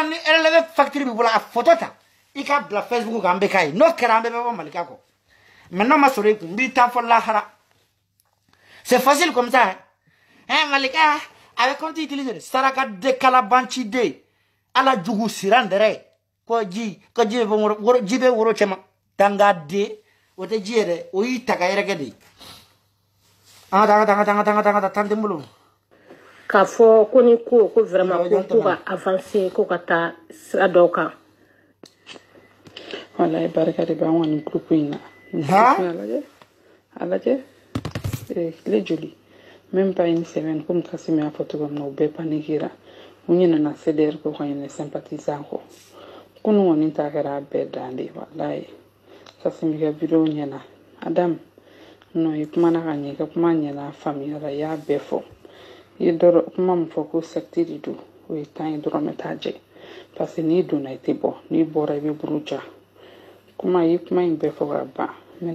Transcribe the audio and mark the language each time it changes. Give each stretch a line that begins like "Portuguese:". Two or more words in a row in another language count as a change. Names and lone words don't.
Bambara: ni relevé facture b'i bolo a photo ta i k'a bila Facebook kan an bɛ k'a ye n'o kɛra an bɛɛ bɛ bɔ Malika kɔ mais n'o ma sɔrɔ i kun n b'i taa fɔ lahara
French: c'est facile comme ça hein
Bambara: Malika a bɛ compte utiliser saraka de kalabanci de ala jugu siran dɛrɛ ko ji bɛ woro cɛ ma danga de o tɛ ji yɛrɛ o y'i ta ka yɛrɛkɛ de an ka taa tante n bolo k'a fɔ ko ni ko vraiment ko ka avancer ko ka taa sira dɔw kan wallahi barika de b'an kɔni groupe in na a lajɛ tile joli
French: même pas une semaine
Bambara: comme Kassim y'a fɔ cogo min na u bɛɛ paniquera u ɲinɛna CDR ko ka ɲinɛ sympathisant kɔ kunu kɔni ta kɛra a bɛɛ dan de wallahi Kassim ka video ɲɛna Adam non i kumana ka ɲɛ i ka kuma ɲɛna a faamuyara i y'a bɛɛ fɔ i ye kuma min fɔ ko secte de don o ye temps ye dɔrɔn bɛ taa jɛ
French: parce que
Bambara: n'i donna i tɛ bɔ n'i bɔra i bɛ buru ja kuma i kuma in bɛɛ fɔ ka ban